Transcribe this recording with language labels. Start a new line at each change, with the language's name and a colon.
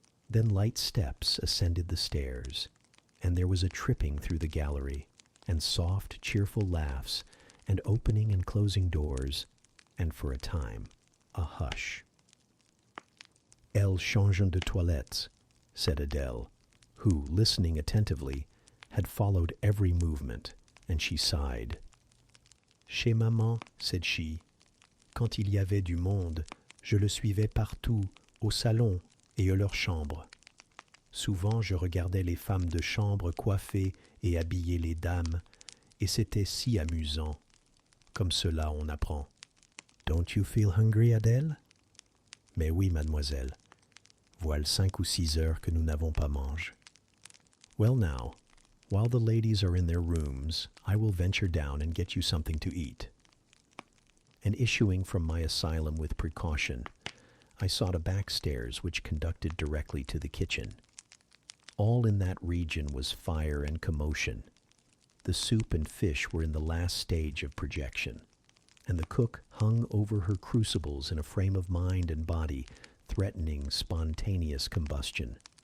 English: Then light steps ascended the stairs, and there was a tripping through the gallery, and soft, cheerful laughs, and opening and closing doors, and for a time, a hush.
French: "Elles changent de toilettes,"
English: said Adele, who, listening attentively, had followed every movement, and she sighed.
French: "Chez maman,"
English: said she,
French: "quand il y avait du monde, je le suivais partout, au salon et à leur chambre. Souvent je regardais les femmes de chambre coiffer et habiller les dames, et c'était si amusant. Comme cela on apprend.
English: Don't you feel hungry, Adèle?"
French: "Mais oui, mademoiselle. Voilà 5 ou 6 heures que nous n'avons pas mangé.
English: Well now, while the ladies are in their rooms, I will venture down and get you something to eat. And issuing from my asylum with precaution, I sought a back stairs which conducted directly to the kitchen. All in that region was fire and commotion. The soup and fish were in the last stage of projection, and the cook hung over her crucibles in a frame of mind and body threatening spontaneous combustion.